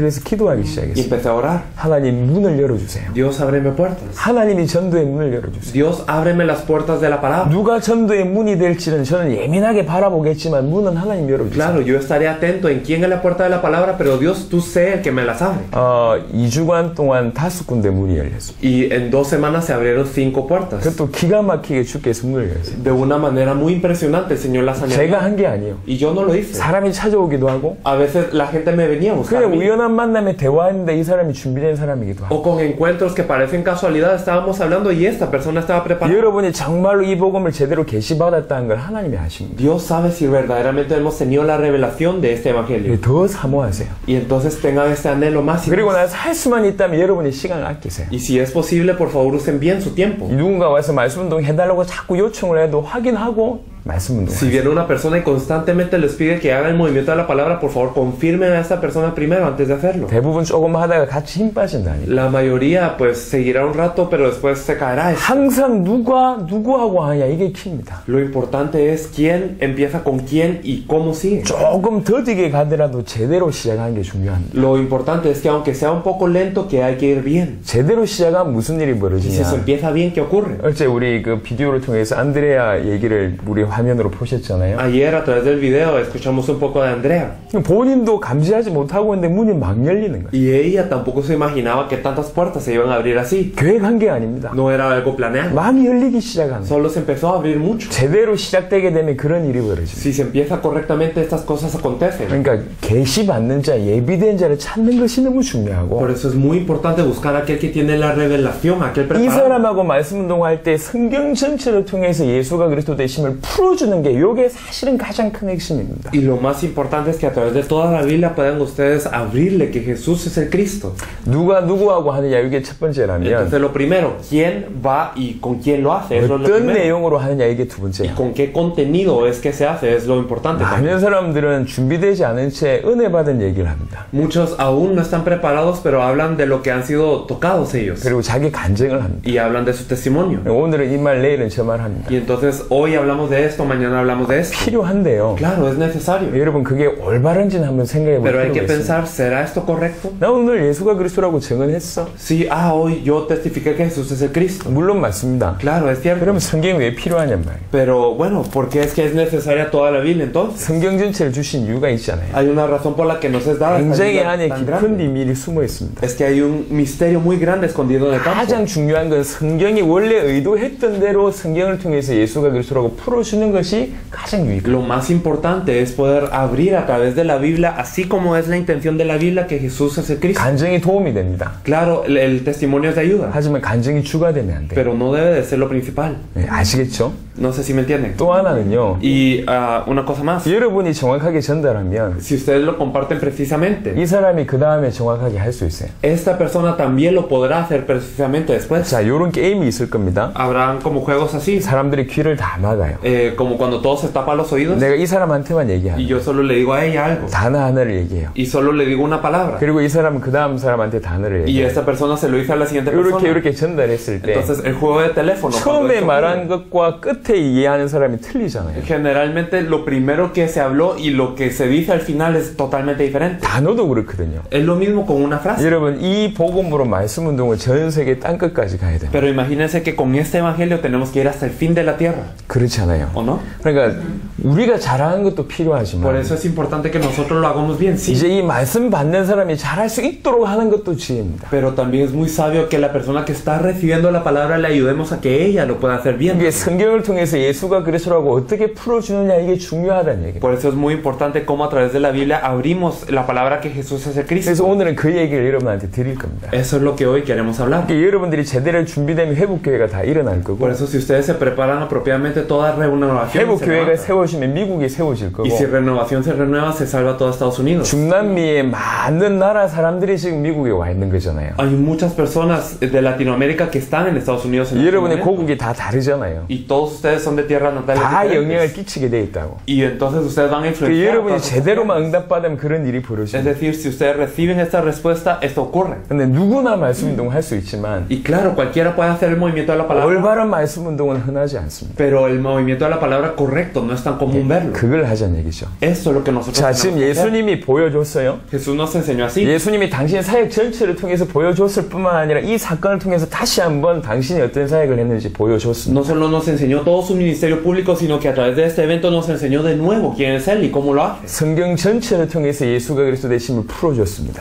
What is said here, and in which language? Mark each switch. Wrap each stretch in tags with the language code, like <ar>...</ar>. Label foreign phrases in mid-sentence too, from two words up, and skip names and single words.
<ko>그래서 기도하기</ko> <es>Y</es> <ko>시작했어.</ko> <es>empecé a orar.</es> <ko>하나님 문을 열어주세요.</ko> <es>Dios, ábreme puertas.</es> <ko>하나님이 전도의 문을 열어주세요.</ko> <es>Dios, ábreme las puertas de la palabra.</es> <ko>누가 전도의 문이 될지는 저는 예민하게 바라보겠지만 문은 하나님 열어주세요.</ko> <es>Claro, yo estaré atento en quién es la puerta de la palabra, pero Dios, tú sé el que me las abre.</es> <ko>2주간 동안 5군데 문이 열렸어.</ko> <es>Y en 2 semanas se abrieron 5 puertas.</es> <ko>그것도 기가 막히게 주께서 문을 열었어요.</ko> <es>De una manera muy impresionante el Señor las añadió.</es> <ko>제가 한 게 아니에요.</ko> <es>Y yo no lo hice.</es> <ko>사람이 찾아오기도 하고</ko> <es>A veces la gente me venía a buscar.</es> <ko>그냥 우연한 만남에 대화했는데 이 사람이 준비된 사람이기도 하고</ko> <es>O con encuentros que parecen casualidad, estábamos hablando y esta persona estaba preparada.</es> <ko>여러분이 정말로 이 복음을 제대로 계시받았다는 걸 하나님이 아십니다.</ko> <es>Dios sabe si verdaderamente hemos tenido la revelación de este Evangelio.</es> <ko>더 사모하세요.</ko> <es>Y entonces tengan este anhelo más.</es> <ko>그리고 나서 할 수만 있다면 여러분이 시간을 아끼세요.</ko> <es>Y si es posible, por favor usen bien su tiempo.</es> <ko>누군가 와서 말씀 운동 해달라고 자꾸 요청을 해도 확인하고 말씀 운동.</ko> <es>Si viene una persona y constantemente les pide que hagan el movimiento de la palabra, por favor confirmen a esta persona primero antes de hacerlo.</es> <ko>대부분 조금 하다가 같이 힘 빠진다니까.</ko> <es>La mayoría pues seguirá un rato, pero después se caerá.</es> <ko>항상 누구하고 하냐 이게 키입니다.</ko> <es>Lo importante es quién empieza con quién y cómo sigue.</es> <ko>조금 더디게 가더라도 제대로 시작하는 게 중요합니다.</ko> <es>Lo importante es que aunque sea un poco lento, que hay que ir bien.</es> <ko>제대로 시작하면 무슨 일이</ko> <es>Y si</es> <ko>벌어지냐.</ko> <es>se empieza bien, ¿qué ocurre?</es> <ko>어제 우리 그 비디오를 통해서 안드레아 얘기를 우리 화면으로 보셨잖아요.</ko> <es>Ayer a través del video escuchamos un poco de Andrea.</es> <ko>본인도 감지하지 못하고 있는데 문이 막 열리는 거예요.</ko> <es>Y ella tampoco se imaginaba que tantas puertas se iban a abrir así.</es> <ko>계획한 게 아닙니다.</ko> <es>No era algo planeado.</es> <ko>막 열리기 시작하는 거예요.</ko> <es>Solo se empezó a abrir mucho.</es> <ko>제대로 시작되게 되면 그런 일이 벌어집니다.</ko> <es>Si se empieza correctamente, estas cosas acontecen.</es> <ko>그러니까 계시받는 자, 예비된 자를 찾는 것이 너무 중요하고</ko> <es>Por eso es muy importante buscar a aquel que tiene la revelación, aquel</es> <ko>이</ko> <es>preparado.</es> <ko>사람하고 말씀 운동할 때 성경 전체를 통해서 예수가 그리스도 되심을 풀어주는 게 이게 사실은 가장 큰 핵심입니다.</ko> <es>Y lo más importante es que a través de toda la Biblia puedan ustedes abrirle que Jesús es el Cristo.</es> <ko>누가 누구하고 하느냐 이게 첫 번째라면</ko> <es>Entonces lo primero, ¿quién va y con quién lo hace? Eso es lo</es> <ko>어떤</ko> <es>primero.</es> <ko>내용으로 하느냐 이게 두</ko> <es>Y</es> <ko>번째야.</ko> <es>con qué contenido es que se hace, es lo importante también.</es> <ko>많은 사람들은 준비되지 않은 채 은혜 받은 얘기를 합니다.</ko> <es>Muchos aún no están preparados, pero hablan de lo que han sido tocados ellos.</es> <ko>그리고 자기 간증을 합니다.</ko> <es>Y hablan de su testimonio.</es> <ko>오늘은 이 말, 내일은 저 말 합니다.</ko> <es>Y entonces hoy hablamos de esto, mañana hablamos de esto.</es> <ko>필요한데요.</ko> <es>Claro, es necesario.</es> <ko>여러분 그게 올바른지는 한번 생각해 볼</ko> <es>Pero hay que</es> <ko>필요가 있습니다.</ko> <es>pensar, ¿será esto correcto?</es> <ko>나 오늘 예수가 그리스도라고 증언했어.</ko> <es>Sí, hoy yo testifiqué que Jesús es el Cristo.</es> <ko>물론 맞습니다.</ko> <es>Claro, es cierto.</es> <ko>그러면 성경이 왜 필요하냔 말이에요.</ko> <es>Pero bueno, ¿por qué es que es necesaria toda la Biblia entonces?</es> <ko>성경 전체를 주신 이유가 있잖아요.</ko> <es>Hay una razón por la que nos es dada esta</es> <ko>굉장히</ko> <es>Biblia</es> <ko>안에</ko> <es>tan</es> <ko>깊은</ko> <es>grande.</es> <ko>비밀이 숨어 있습니다.</ko> <es>Es que hay un misterio muy grande escondido en el campo.</es> <ko>가장 중요한 건 성경이 원래 의도했던 대로 성경을 통해서 예수가 그리스도라고 풀어주는 것이 가장 유익합니다.</ko> <es>Lo más importante es poder abrir a través de la Biblia, así como es la intención de la Biblia, que Jesús es el Cristo.</es> <ko>간증이 도움이 됩니다.</ko> <es>Claro, el testimonio es de ayuda,</es> <ko>하지만 간증이 주가 되면 안 돼요.</ko> <es>pero no debe de ser lo principal.</es> <ko>네, 아시겠죠?</ko> <es>No sé si me entienden.</es> <ko>또 하나는요.</ko> <es>Y una cosa más,</es> <ko>여러분이 정확하게 전달하면</ko> <es>si ustedes lo comparten precisamente,</es> <ko>이 사람이 그 다음에 정확하게 할 수 있어요.</ko> <es>esta persona también lo podrá hacer precisamente después.</es> <ko>자, 요런 게임이 있을 겁니다.</ko> <es>Habrán como juegos así,</es> <ko>사람들이 귀를 다 막아요.</ko> <es>como cuando todos se tapan los oídos</es> <ko>내가 이 사람한테만</ko> <es>y</es> <ko>얘기하는</ko> <es>yo solo le digo a ella algo</es> <ko>단어 하나를 얘기해요.</ko> <es>y solo le digo una palabra</es> <ko>그리고 이 사람은 그 다음 사람한테 단어를</ko> <es>y</es> <ko>얘기해요.</ko> <es>esta persona se lo dice a la siguiente persona.</es> <ko>이렇게 전달했을 때</ko> <es>Entonces el juego de teléfono, cuando</es> <ko>처음에</ko> <es>esto</es> <ko>말한 것과 끝에 이해하는 사람이 틀리잖아요.</ko> <es>generalmente lo primero que se habló y lo que se dice al final es totalmente diferente.</es> <ko>단어도 그렇거든요.</ko> <es>Es lo mismo con una frase.</es> <ko>여러분 이 복음으로 말씀 운동을 전 세계 땅끝까지 가야 돼요.</ko> <es>Pero imagínense que con este evangelio tenemos que ir hasta el fin de la tierra,</es> <ko>그렇지 않아요.</ko> <es>¿o no?</es> <ko>그러니까 우리가 잘하는 것도</ko> <es>Por</es> <ko>필요하지만</ko> <es>eso es importante que nosotros lo hagamos bien, sí.</es> <ko>이제 이 말씀 받는 사람이 잘할 수 있도록 하는 것도 지혜입니다.</ko> <es>Pero también es muy sabio que la persona que está recibiendo la palabra le ayudemos a que ella lo pueda hacer bien.</es> <ko>이게 성경을 통해서 예수가 그리스도라고 어떻게 풀어주느냐 이게 중요하다는 얘기예요.</ko> <es>Por eso es muy importante cómo a través de la Biblia abrimos la palabra que Jesús es el</es> <ko>그래서</ko> <es>Cristo.</es> <ko>오늘은 그 얘기를 여러분한테 드릴 겁니다.</ko> <es>Eso es lo que hoy queremos hablar.</es> <ko>그러니까 여러분들이 제대로 준비되면 회복교회가 다 일어날 거고</ko> <es>Por eso si ustedes se preparan apropiadamente, toda renovación se</es> <ko>회복교회가</ko> <es>levanta.</es> <ko>세워지면 미국이 세워질 거고</ko> <es>Y si renovación se renueva, se salva todo Estados Unidos.</es> <ko>중남미의 많은 나라 사람들이 지금 미국에 와 있는 거잖아요.</ko> <es>Hay muchas personas de Latinoamérica que están en Estados Unidos en este</es> <ko>여러분의</ko> <es>momento.</es> <ko>고국이 다 다르잖아요.</ko> <es>Y todos ustedes son de tierras natales</es> <ko>다 영향을</ko> <es>diferentes.</es> <ko>끼치게 돼 있다고.</ko> <es>Y entonces ustedes van a</es> <ko>그</ko> <es>influenciar.</es> <ko>여러분이</ko> <es>todas sus</es> <ko>제대로만</ko> <es>opiniones.</es> <ko>응답받으면 그런 일이</ko> <es>Es</es> <ko>벌어집니다.</ko> <es>decir, si ustedes reciben esta respuesta, esto ocurre.</es> <ko>근데 누구나 말씀 운동을 할 수 있지만</ko> <es>Y claro, cualquiera puede hacer el movimiento de la palabra,</es> <ko>올바른 말씀 운동은 흔하지 않습니다.</ko> <es>pero el movimiento de la palabra correcto no es tan común verlo.</es> <ko>그걸 하자는 얘기죠.</ko> <es>Eso es lo que nosotros</es> <ko>자,</ko> <es>tenemos</es> <ko>지금</ko> <es>que hacer.</es> <ko>예수님이 보여줬어요.</ko> <es>Jesús nos enseñó así.</es> <ko>예수님이 당신의 사역 전체를 통해서 보여줬을 뿐만 아니라 이 사건을 통해서 다시 한번 당신이 어떤 사역을 했는지 보여줬습니다.</ko> <es>No solo nos enseñó todo su ministerio público, sino que a través de este evento nos enseñó de nuevo quién es Él y cómo lo hace.</es> <ko>성경 전체를 통해서 예수가 그리스도 되심을 풀어줬습니다.</ko>